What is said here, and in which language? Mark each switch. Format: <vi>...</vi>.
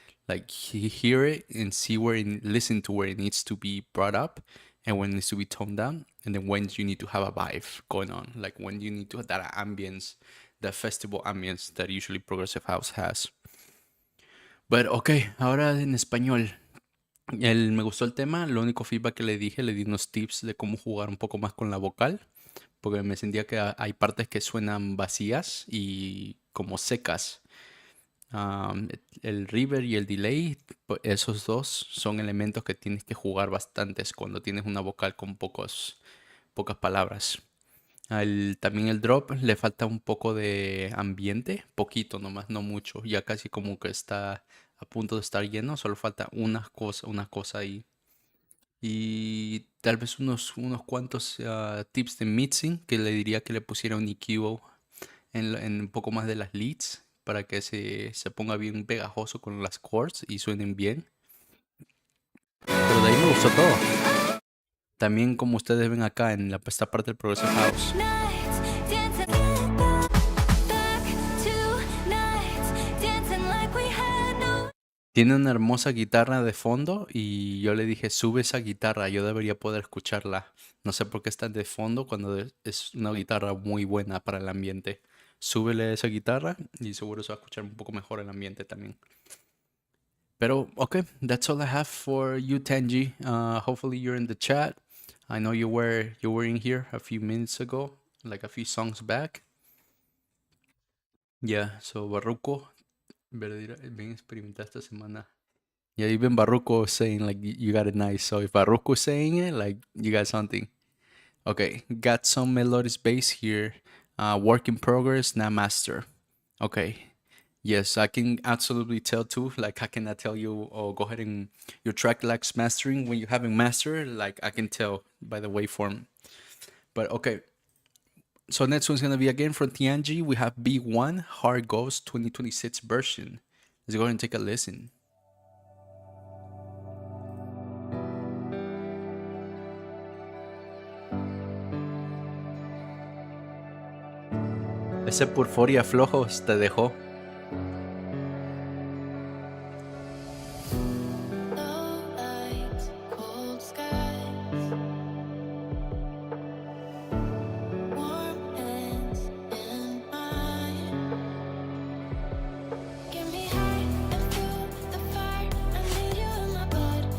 <en>Like hear it and see listen to where it needs to be brought up and when it needs to be toned down. And then when you need to have a vibe going on. Like when you need to have that ambience, that festival ambience that usually Progressive House has. But ok,</en> <es>ahora en español. Me gustó el tema, lo único feedback que le di unos tips de cómo jugar un poco más con la vocal, porque me sentía que hay partes que suenan vacías y como secas. El reverb y el delay, pues esos dos son elementos que tienes que jugar bastantes cuando tienes una vocal con pocas palabras. También el drop le falta un poco de ambiente, poquito nomás, no mucho. Ya casi como que está a punto de estar lleno, solo falta una cosa ahí. Y tal vez unos cuantos tips de mixing que le diría que le pusiera un EQ en un poco más de las leads para que se ponga bien pegajoso con las chords y suenen bien. Pero de ahí me gustó todo. También como ustedes ven acá en esta parte del Progressive House.</es> <en>Nights, dancing back to nights, dancing like we had no.</en> <es>Tiene una hermosa guitarra de fondo y yo le dije, sube esa guitarra, yo debería poder escucharla. No sé por qué está de fondo cuando es una guitarra muy buena para el ambiente. Súbele esa guitarra y seguro se va a escuchar un poco mejor el ambiente también.</es> <en>Pero, okay, that's all I have for you, Tenji. Hopefully you're in the chat. I know you were in here a few minutes ago, like a few songs back. Yeah, so</en> <es>Barruco, bien experimentada esta semana.</es> <en>Yeah, even Barruco saying like you got it nice. So if Barruco saying it, like you got something. Okay, got some melodious bass here. Work in progress, not master. Okay. Yes, I can absolutely tell too. Like I cannot tell you, oh, go ahead and your track lacks mastering when you haven't mastered. Like I can tell by the waveform. But okay. So next one's gonna be again from Tianji. We have B1 Hard Ghost 2026 version. Let's go ahead and take a listen.</en> <es>Ese Purforia flojos te dejó.</es> <en>Low lights, cold skies, warm hands in mine. Get me high and fuel the fire. I need you in my blood.</en>